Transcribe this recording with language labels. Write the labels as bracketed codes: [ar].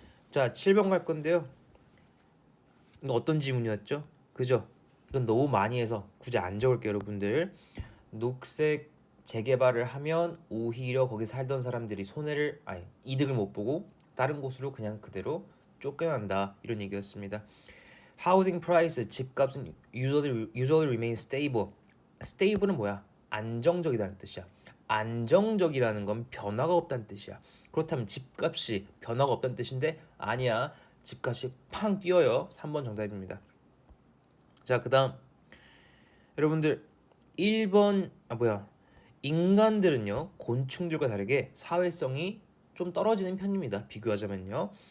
[ko] 자, 7번 갈 건데요. 이거 어떤 지문이었죠? 그죠? 이건 너무 많이 해서 굳이 안 적을게요, 여러분들. 녹색 재개발을 하면 오히려 거기 살던 사람들이 이득을 못 보고 다른 곳으로 그냥 그대로 쫓겨난다, 이런 얘기였습니다. [en] Housing price, [ko] 집값은 [en] usually remain stable. [ko] stable은 뭐야? 안정적이라는 뜻이야. 안정적이라는 건 변화가 없다는 뜻이야. 그렇다면 집값이 변화가 없다는 뜻인데 아니야. 집값이 팡 뛰어요. 3번 정답입니다. 자, 그다음 여러분들 1번 인간들은요 곤충들과 다르게 사회성이 좀 떨어지는 편입니다. 비교하자면요.